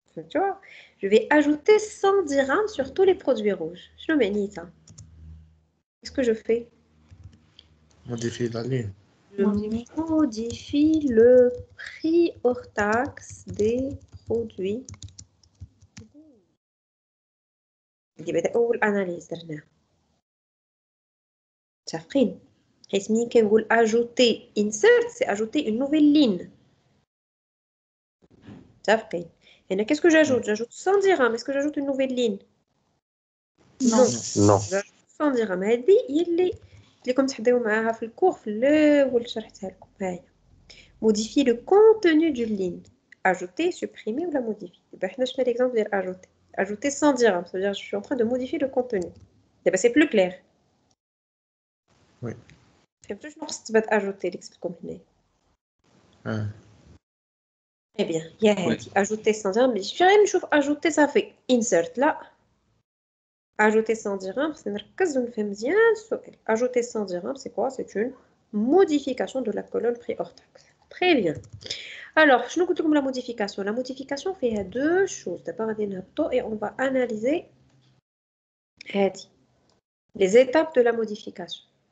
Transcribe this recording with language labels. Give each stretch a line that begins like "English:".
French: Tu vois, je vais ajouter 100 dirhams sur tous les produits rouges. Je le mets ça. Qu'est-ce que je fais? Modifier la ligne. Je modifie le prix hors taxe des produits.
Arabic: دي أول analyse درناها. متفقين؟ حيث ملي كنقول ajouter insert,
French: c'est ajouter une nouvelle ligne.
Arabic: متفقين؟ هنا
French: qu'est-ce que j'ajoute? J'ajoute 100 dirhams. Est-ce que j'ajoute une nouvelle ligne? Non. Non. J'ajoute 100 dirhams.
Arabic: هذه هي اللي كنتم تحضروا معاها في الكور في الأول شرحتها لكم. هاهي.
French: Modifier le contenu d'une ligne. Ajouter, supprimer ou la modifier. Je mets l'exemple de ajouter. Ajouter 100 dirhams. Ça veut dire que je suis en train de modifier le contenu. C'est plus clair. Oui.
Arabic: فهمتوا شنو خص تبات ajouter اللي قلت لكم هنا؟
French: Eh bien, il y a ajouter 100 dirhams. Mais je vais rien
Arabic: نشوف
French: ajouter ça fait insert là. Ajouter 100 dirhams, c'est
Arabic: نركز ونفهم مزيان السؤال.
French: Ajouter 100 dirhams, c'est quoi? C'est une modification de la colonne prix hors taxe. Très bien. Alors, je vous la modification. La modification fait deux choses. D'abord, et on va analyser les étapes de la modification.